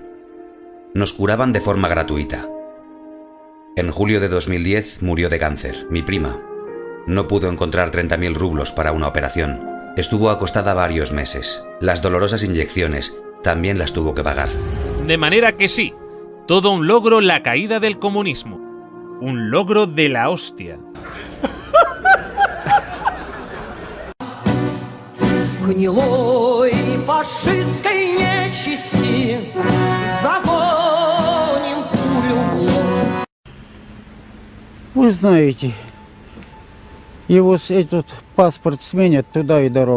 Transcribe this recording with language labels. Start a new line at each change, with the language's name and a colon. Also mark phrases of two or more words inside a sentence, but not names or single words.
Spanish: Nos curaban de forma gratuita. En julio de 2010 murió de cáncer, mi prima. No pudo encontrar 30.000 rublos para una operación. Estuvo acostada varios meses. Las dolorosas inyecciones también las tuvo que pagar. De manera que sí, todo un logro la caída del comunismo. Un logro de la hostia.
Russian: Вы знаете, и вот этот паспорт сменят туда и дорога.